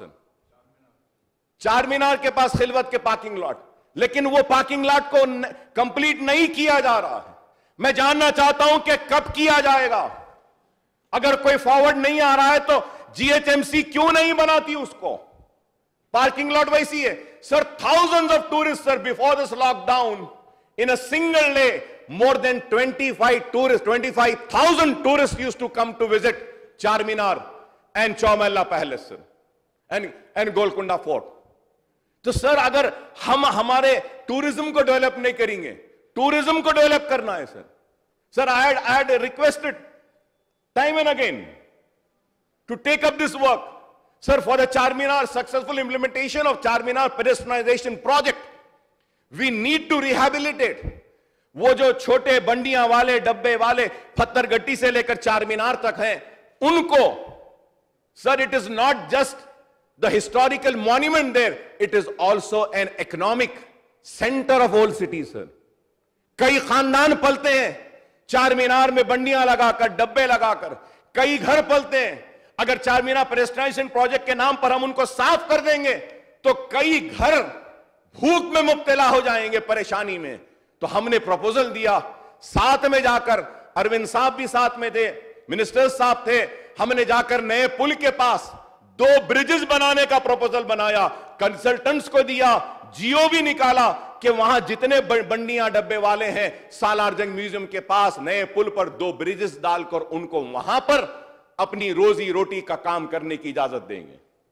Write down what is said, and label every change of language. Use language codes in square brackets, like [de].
[hi] Sir, चार मीनार के पास खिलवत के पार्किंग लॉट, लेकिन वो पार्किंग लॉट को कंप्लीट नहीं किया जा रहा है. मैं जानना चाहता हूं कि कब किया जाएगा. अगर कोई फॉरवर्ड नहीं आ रहा है तो जीएचएमसी क्यों नहीं बनाती उसको? पार्किंग लॉट वैसी है. [en] Sir, thousands of tourists, sir, before this lockdown, in a single day, more than 25,000 tourists used to come to visit Charminar and Chowmahalla Palace, sir, and Golconda Fort. [hi] तो sir, अगर हम हमारे tourism को develop नहीं करेंगे, tourism को develop करना है. [en] Sir, I had requested time and again to take up this work. Sir, for the Charminar, successful implementation of Charminar pedestrianization project, we need to rehabilitate [hi] वो जो छोटे बंडियां वाले, डब्बे वाले, पत्थरगट्टी से लेकर चारमीनार तक हैं, उनको. [en] Sir, it is not just the historical monument there, it is also an economic center of old city, sir. [hi] कई खानदान पलते हैं चारमीनार में बंडियां लगाकर, डब्बे लगाकर, कई घर पलते हैं. अगर चारमीनार पेडेस्ट्रियनाइजेशन प्रोजेक्ट के नाम पर हम उनको साफ कर देंगे तो कई घर भूख में मुब्तला हो जाएंगे, परेशानी में. तो हमने प्रपोजल दिया, साथ में जाकर, अरविंद साहब भी साथ में थे, मिनिस्टर साहब थे, हमने जाकर नए पुल के पास 2 ब्रिजेस बनाने का प्रपोजल बनाया, कंसल्टेंट्स को दिया, जियो भी निकाला कि वहां जितने बंडियां डब्बे वाले हैं, सालार जंग म्यूजियम के पास नए पुल पर 2 ब्रिजेस डालकर उनको वहां पर अपनी रोजी रोटी का काम करने की इजाजत देंगे.